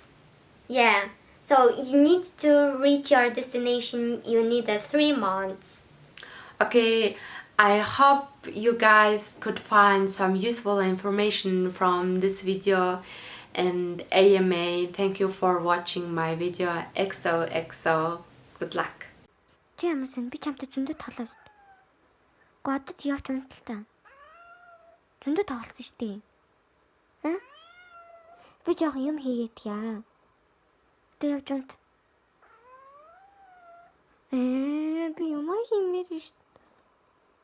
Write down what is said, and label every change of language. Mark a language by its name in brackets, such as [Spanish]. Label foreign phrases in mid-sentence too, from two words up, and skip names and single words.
[English] Yeah, so you need to reach your destination, you need 3 months. Okay, I hope you guys could find some useful information from this video, and AMA. Thank you for watching my video. XOXO. Good luck. [Mongolian] Чи ямар сэн би чамтай зөндөө тоглосон. Годод явж унталтаа. Зөндөө тоглосон шүү дээ. Би жоохон юм хийгээд яа. Тэ явж унт. Би юм хиймээр шүү.